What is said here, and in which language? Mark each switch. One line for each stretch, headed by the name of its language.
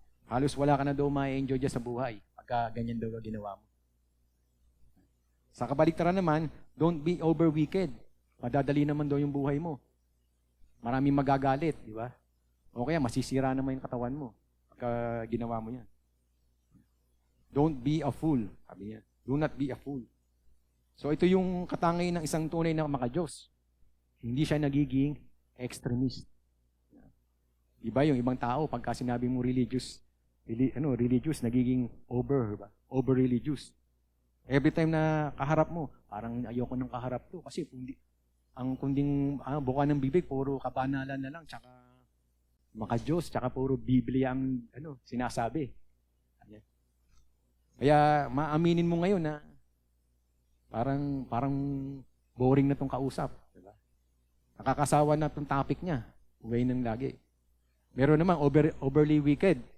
Filipino: Halos wala ka na daw ma-enjoy dyan sa buhay pagka ganyan daw ginawa mo. Sa kabaliktaran naman,
English: don't be over wicked.
Filipino: Madadali naman daw yung buhay mo. Maraming magagalit, di ba? O kaya masisira naman yung katawan mo pagka ginawa mo yan.
English: Don't be a fool,
Filipino: sabi niya.
English: Do not be a fool.
Filipino: So ito yung katangay ng isang tunay na maka-Diyos. Hindi siya nagiging extremist. Iba yung ibang tao pagka sinabi mo religious, nagiging over-religious.
English: Every time
Filipino: na kaharap mo, parang ayoko nang kaharap to. Kasi kunding buka ng bibig, puro kabanalan na lang, tsaka maka-Diyos, tsaka puro Biblia ang sinasabi. Kaya maaminin mo ngayon na parang boring na tong kausap. Diba? Nakakasawa na tong topic niya. Uwi nang lagi. Meron naman
English: overly wicked.